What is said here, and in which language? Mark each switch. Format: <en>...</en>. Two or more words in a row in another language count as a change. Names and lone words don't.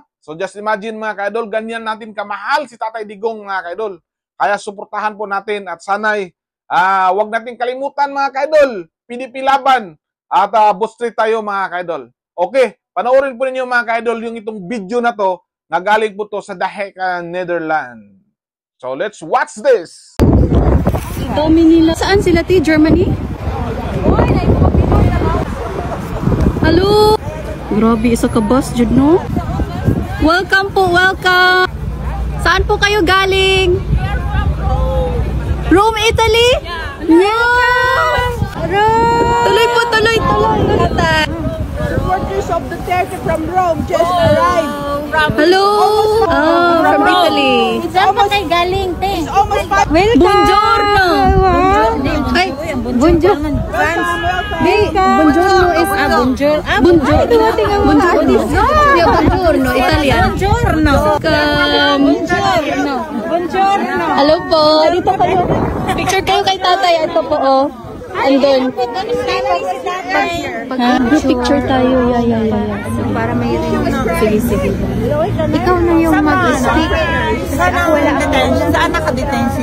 <en>So just imagine</en> <tl>mga ka-idol, ganyan natin kamahal si Tatay Digong mga ka-idol. Kaya suportahan po natin at sana'y wag natin kalimutan mga ka-idol,</tl> <en>PDP laban</en> <tl>at boost tayo mga ka-idol. Okay, panoorin po ninyo mga ka-idol yung itong video na to na galing po to sa The Hague, Netherlands.</tl> <en>So let's watch this!</en> <tl>Dami nila. Saan sila ti? Germany? Hello! Grabe, isa ka bus, Jud, no? Welcome po, welcome! Saan po kayo galing? Rome, Italy? Yes! Tuloy po, tuloy.</tl> <en>Workers of Duterte from Rome just arrived. Hello! From Italy.</en> <tl>Saan pa kayo galing, te?</tl> <it>Buongiorno! Ay, buongiorno.</it> <en>Buongiorno is buongiorno, Italian.</en> <it>Buongiorno.</it> <tl>Hello po, dito kayo. Picture kayo kay tatay. Ito po, oh. Andun. Picture tayo. Yeah. Para may rin. Sige. Ikaw na yung mag-speak. Saan nakadetain si</tl>